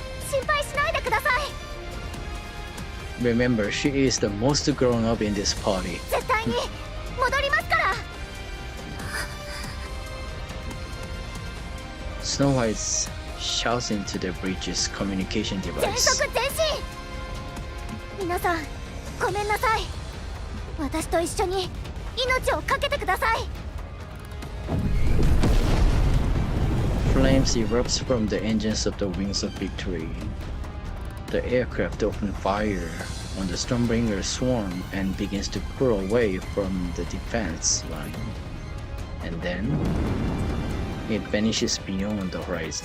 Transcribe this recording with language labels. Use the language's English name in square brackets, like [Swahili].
[Japanese] 心配しないでください。 [English] Remember, she is the most grown up in this party. [Japanese] 絶対に戻りますから。 [English] Snow White shouts into the bridge's communication [Japanese] 全 [English] device. [Japanese] 速前進。皆さんごめんなさい。私と一緒に命を懸けてください。 [English] Flames erupts from the engines of the Wings of Victory. The aircraft open fire on the Stormbringer swarm and begins to pull away from the defense line. And then it vanishes beyond the horizon.